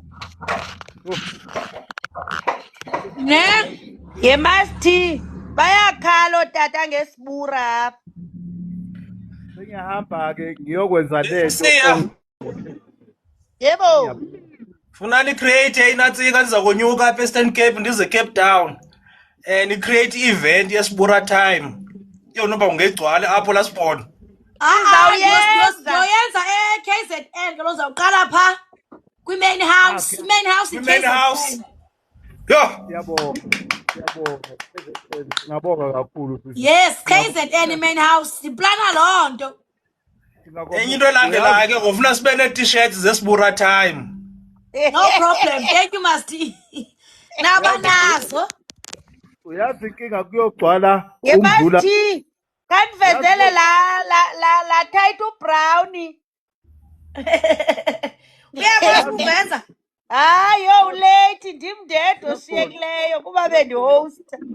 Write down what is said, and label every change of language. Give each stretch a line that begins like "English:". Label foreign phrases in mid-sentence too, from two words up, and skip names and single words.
Xhosa: Ne yemathi bayakhala otata ngesibura apha.
Zulu: sengiyahamba-ke ngiyokwenza lento Yebo.
Xhosa: Funa ni create inatsika niza konyuka apha eStern Cape ndize Cape Town. Ni
English: create event
Xhosa: yesibura time. Yona uba ungegcwala apho lasibhona.
Zulu: Yoyenza KZN ke lozawuqala pha kwi-
English: main house. Main house. Yo.
Zulu: ngabonga kakhulu
English: Yes, KZN main house.
Xhosa: Siplana loo nto. Enye into elandelayo ke ngofuna sibe nee-t-shirts zesibura time.
English: No problem. Thank you Masti. Nabanazo.
Zulu: uyazi inkinga kuyogcwala
Xhosa: Yemathi kanivezele la Tiger Brown. Uyakwazi ukuvenza? Hayi yo ulate ndimndedwa oshiyekileyo kuba bendihosta.